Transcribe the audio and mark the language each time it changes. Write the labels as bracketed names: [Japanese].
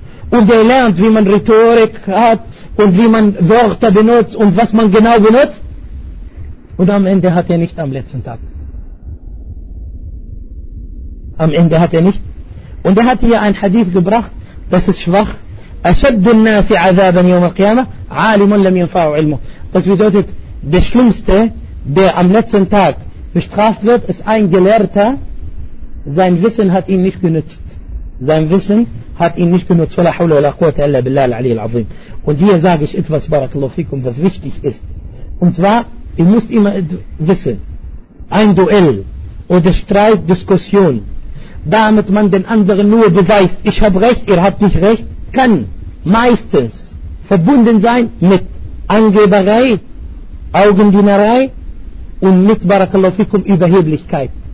[German] Und er lernt, wie man Rhetorik hat und wie man Wörter benutzt und was man genau benutzt. Und am Ende hat er nicht am letzten Tag. Am Ende hat er nicht. Und er hat hier ein Hadith gebracht, das ist schwach. [Arabic] أشد الناس عذابا يوم القيامة عالم لم ينفع علمه. [German] Das bedeutet, der Schlimmste, der am letzten Tag bestraft wird, ist ein Gelehrter, sein Wissen hat ihn nicht genützt. Sein Wissen hat ihn nicht genutzt. [Arabic] ولا حول ولا قوة إلا بالله العلي العظيم. [German] Und hier sage ich etwas, barakallahu fikum, was wichtig ist. Und zwar, ihr müsst immer wissen, ein Duell oder Streit, Diskussion, damit man den anderen nur beweist, ich habe recht, ihr habt nicht recht, kann meistens verbunden sein mit Angeberei, Augendienerei und mit, barakallahu fikum, Überheblichkeit.